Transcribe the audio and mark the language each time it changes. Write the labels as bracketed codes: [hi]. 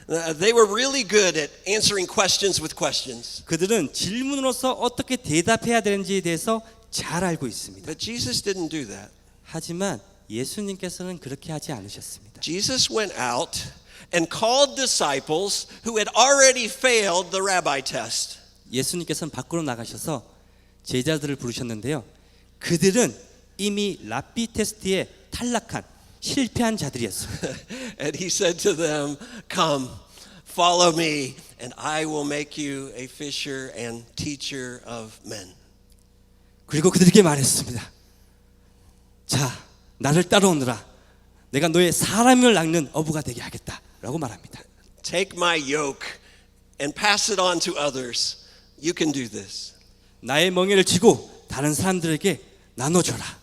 [en] They were really good at answering questions with questions. [ko] 그들은 질문으로서 어떻게 대답해야 되는지에 대해서 잘 알고 있습니다. [en] But Jesus didn't do that. [ko] 하지만 예수님께서는 그렇게 하지 않으셨습니다. [en] Jesus went out and called disciples who had already failed the rabbi test. [ko] 예수님께서는 밖으로 나가셔서 제자들을 부르셨는데요. 그들은 이미 랍비 테스트에 탈락한 실패한 자들이었습니다. [en] And he said to them, come, follow me, and I will make you a fisher and teacher of men. [ko] 그리고 그들에게 말했습니다. 자, 나를 따라오너라. 내가 너의 사람을 낚는 어부가 되게 하겠다라고 말합니다. [en] Take my yoke and pass it on to others. You can do this. [ko] 나의 멍에를 쥐고 다른 사람들에게 나눠줘라.